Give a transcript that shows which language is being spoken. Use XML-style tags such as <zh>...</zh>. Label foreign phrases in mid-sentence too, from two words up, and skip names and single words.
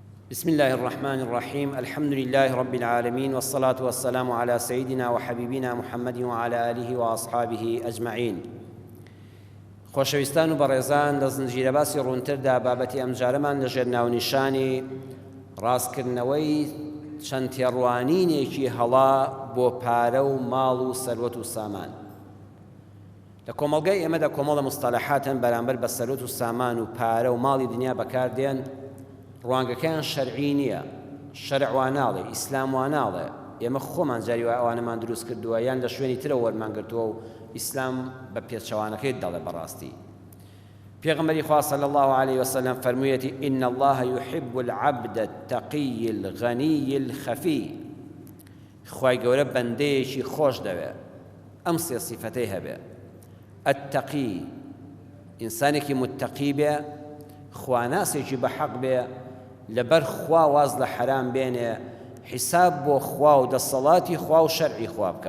<ar>بسم الله الرحمن الرحيم الحمد لله رب العالمين والصلاة والسلام على سيدنا وحبيبنا محمد وعلى آله وأصحابه أجمعين.</ar> <ckb>خۆشەویستان و بەڕێزان، لە زنجیرە باسی ڕوونتردا بابەتی ئەم جارەمان لەژێر ناونیشانی ڕاستکردنەوەی چەند تێڕوانینێکی هەڵا بۆ پارە و ماڵ و سەروەت و سامان. لە کۆمەڵگەی ئێمەدا کۆمەڵە مستەلاحاتن بەرامبەر بە سەروەت و سامان و پارە و ماڵی دنیا بەکاردێن. ڕوانگەکەیان شەرعی نییە، شەرع وا ناڵێ، ئیسلام وا ناڵێ. ئێمە خۆمان جاری وای ئەوانەمان دروست کردووە یان لە شوێنی ترە وەرمانگرتووە و ئیسلام بە پێچەوانەکەی دەڵێ بەڕاستی. پێغەمبەری خوا</ckb> <ar>صلی الله عليه وسلم</ar> <ckb>فەرموویەتی</ckb> <ar>إن الله يحب العبد التقي الغني الخفي.</ar> <ckb>خوای گەورە بەندەیەکی خۆش دەوێت ئەم سێ سیفەتەی هەبێ. التقي ئینسانێکی متقی بێ، خواناسێکی بەحەق بێ، لەبەر خوا واز لە حرام بێنێ، حیساب بۆ خوا و دەسەڵاتی خوا و شەرعی خوا بکە.</ckb>